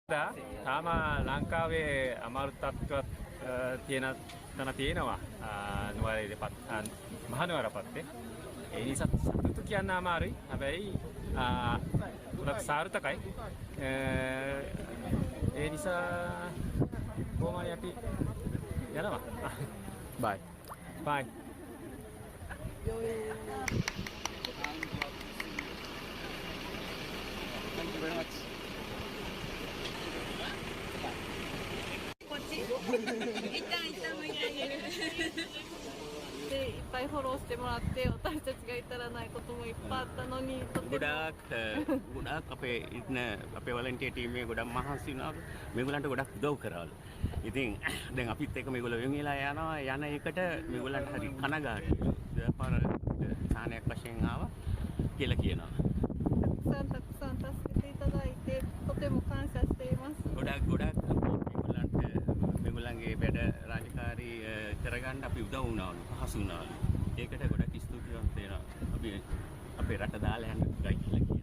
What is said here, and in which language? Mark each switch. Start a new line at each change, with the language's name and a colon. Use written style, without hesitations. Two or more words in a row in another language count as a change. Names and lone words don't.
Sinhala: තාම ලංකාවේ අමාරු තත්ත්වයක් තියෙන තැන තියෙනවා නුවරේදීපත් මහනුවර පැත්තේ. ඒ නිසා සතුටු කියන්න අමාරුයි. හැබැයි ගොඩක් සාර්ථකයි. ඒ නිසා කොහොම හරි අපි යනවා.
English: Bye. Bye. Thank you very much.
Japanese: でいっぱいフォローしてもらって私たちが至らないこともいっぱいあったのにとても
Sinhala: ගොඩක් අපේ ඉන්න අපේ
English: volunteer team
Sinhala: එකේ ගොඩක් මහන්සි වුණාලු. මේගොල්ලන්ට ගොඩක් උදව් කරාලු. ඉතින් දැන් අපිත් එක්ක මේගොල්ලෝ වෙන් වෙලා යනවා. යන එකට මේගොල්ලන්ට හරි කනගාටුයි. දෙපාර සාහනයක් වශයෙන් ආවා කියලා කියනවා.
Japanese: たくさん助けていただいてとても感謝しています
Sinhala: ගොඩක් මේගොල්ලන්ගේ වැඩ රාජකාරී කරගන්න අපි උදව් වුණාලු. පහසු වුණාලු. ඒකට ගොඩක් ස්තුතිවන්ත වෙනවා. අපි අපේ රට දාලා යන්න ගයි කියලා කියනවා.